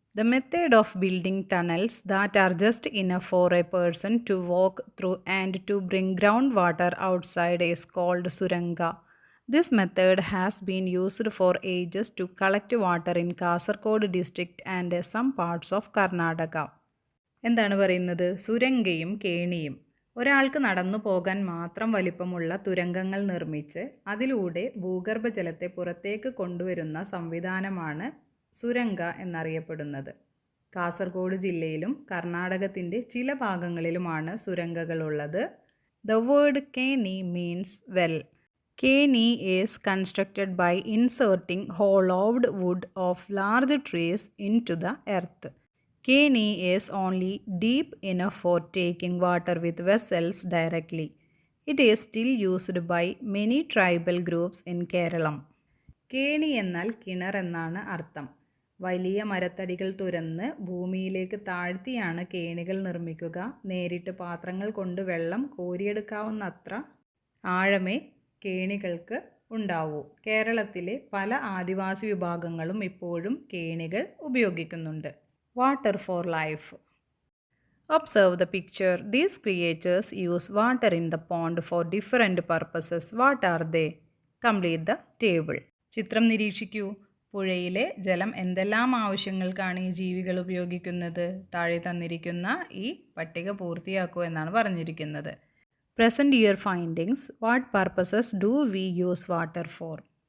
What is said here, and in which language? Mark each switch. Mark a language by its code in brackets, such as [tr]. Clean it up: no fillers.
[en] The method of building tunnels that are just enough for a person to walk through and to bring groundwater outside is called suranga. This method has been used for ages to collect water in Kasaragod district and some parts of Karnataka. [ml] എന്താണ് പറയുന്നത്? സുരംഗയും കേണിയും. ഒരാൾക്ക് നടന്നു പോകാൻ മാത്രം വലിപ്പമുള്ള തുരങ്കങ്ങൾ നിർമ്മിച്ച് അതിലൂടെ ഭൂഗർഭജലത്തെ പുറത്തേക്ക് കൊണ്ടുവരുന്ന സംവിധാനമാണ് സുരംഗ എന്നറിയപ്പെടുന്നത്. കാസർഗോഡ് ജില്ലയിലും കർണാടകത്തിൻ്റെ ചില ഭാഗങ്ങളിലുമാണ് സുരംഗകളുള്ളത്. [en] The word keni means well. Keni is constructed by inserting hollowed wood of large trees into the earth. Keni is only deep enough for taking water with vessels directly. It is still used by many tribal groups in Kerala. [ml] കേണി എന്നാൽ കിണർ എന്നാണ് അർത്ഥം. വലിയ മരത്തടികൾ തുരന്ന് ഭൂമിയിലേക്ക് താഴ്ത്തിയാണ് കേണികൾ നിർമ്മിക്കുക. നേരിട്ട് പാത്രങ്ങൾ കൊണ്ട് വെള്ളം കോരിയെടുക്കാവുന്നത്ര ആഴമേ കേണികൾക്ക് ഉണ്ടാവൂ. കേരളത്തിലെ പല ആദിവാസി വിഭാഗങ്ങളും ഇപ്പോഴും കേണികൾ ഉപയോഗിക്കുന്നുണ്ട്. [en] Water for life. Observe the picture. These creatures use water in the pond for different purposes. What are they? Complete the table. ചിത്രം നിരീക്ഷിക്കൂ. [ml] പുഴയിലെ ജലം എന്തെല്ലാം ആവശ്യങ്ങൾക്കാണ് ഈ ജീവികൾ ഉപയോഗിക്കുന്നത്? താഴെ തന്നിരിക്കുന്ന ഈ പട്ടിക പൂർത്തിയാക്കൂ എന്നാണ് പറഞ്ഞിരിക്കുന്നത്. [en] Present your findings. What purposes do we use water for?